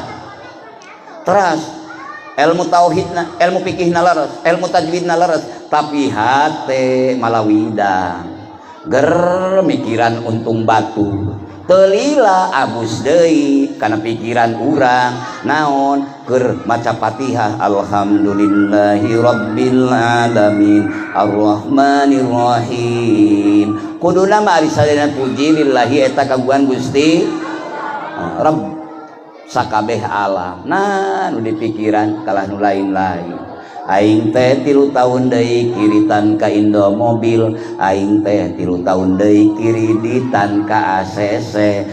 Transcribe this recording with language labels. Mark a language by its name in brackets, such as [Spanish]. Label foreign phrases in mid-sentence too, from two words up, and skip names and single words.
[Sundanese] Terus ilmu tauhidna ilmu fikihna laras ilmu tajwidna laras tapi hate malawidang ger mikiran untung batu telila abus deui kana pikiran urang naon keur maca Fatihah [Arabic] الحمد لله رب العالمين الرحمن الرحيم [Sundanese] kuduna mah ari sadayana puji lillahi eta kagungan Gusti Rabb sakabeh alam nah nu dipikiran kalah nu lain-lain. Aing teh 3 tahun deui kiritan ka Indomobil, aing teh 3 tahun deui kiriditan ka ACC.